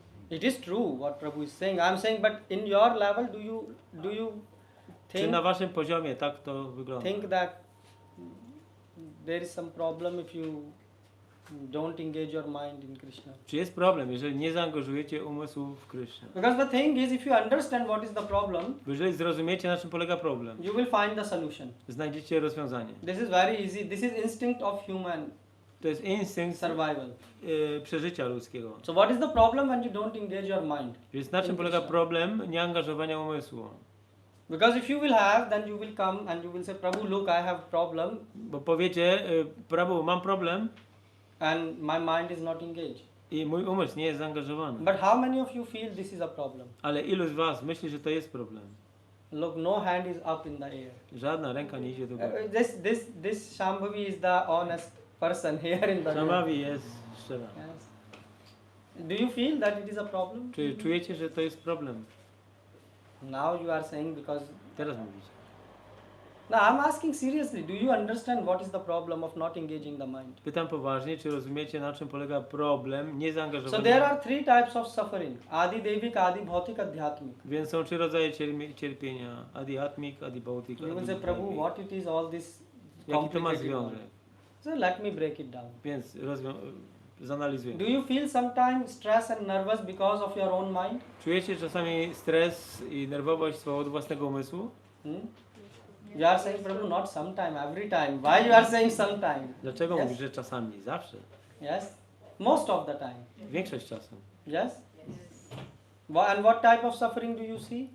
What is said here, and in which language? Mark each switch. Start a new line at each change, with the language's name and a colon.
English: It is true what Prabhu is saying. I'm saying, but in your level, do you
Polish: Czy na waszym poziomie tak to wygląda?
English: think that there is some problem if you don't engage your mind in Krishna?
Polish: Czy jest problem, jeżeli nie zaangażujecie umysłu w Krishna?
English: Because the thing is, if you understand what is the problem,
Polish: Bo jeżeli zrozumiecie, na czym polega problem,
English: you will find the solution.
Polish: znajdziecie rozwiązanie.
English: This is very easy. This is instinct of human
Polish: To jest instynkt
English: survival.
Polish: przeżycia ludzkiego.
English: So what is the problem when you don't engage your mind?
Polish: Więc na czym polega problem nieangażowania umysłu?
English: Because if you will have, then you will come and you will say, Prabhu, look, I have problem,
Polish: Bo powiecie, Prabhu, mam problem
English: and my mind is not engaged.
Polish: i mój umysł nie jest zaangażowany.
English: But how many of you feel this is a problem?
Polish: Ale ilu z was myśli, że to jest problem?
English: Look, no hand is up in the air.
Polish: Żadna ręka nie idzie do góry.
English: This Shambhavi is the honest person here in the room.
Polish: Shambhavi jest szczera.
English: Yes. Do you feel that it is a problem?
Polish: Czy czujecie, że to jest problem?
English: Now you are saying because...
Polish: Teraz mówicie.
English: Now I'm asking seriously, do you understand what is the problem of not engaging the mind?
Polish: Pytam poważnie, czy rozumiecie, na czym polega problem
English: So
Polish: niezaangażowania?
English: there are 3 types of suffering.
Sanskrit: Adi Devik, Adi Bhautik, Adhyatmik.
Polish: Więc są 3 rodzaje cierpienia.
Sanskrit: Adi atmik, adi bautik,
English: You will
Sanskrit: adi
English: say, Prabhu,
Sanskrit: daivik.
English: what it is all this
Polish: Jaki to ma
English: complicated
Polish: związek?
English: one? So let me break it down.
Polish: Więc zanalizuję.
English: Do you feel sometimes stress and nervous because of your own mind?
Polish: Czujecie czasami stres i nerwowość z powodu własnego umysłu?
English: You are saying, Prabhu, not sometime, every time. Why you are saying sometime?
Polish: Dlaczego
English: Yes.
Polish: mówisz, że czasami? Zawsze.
English: Yes? Most of the time.
Polish: Większość czasu.
English: Yes? And what type of suffering do you see?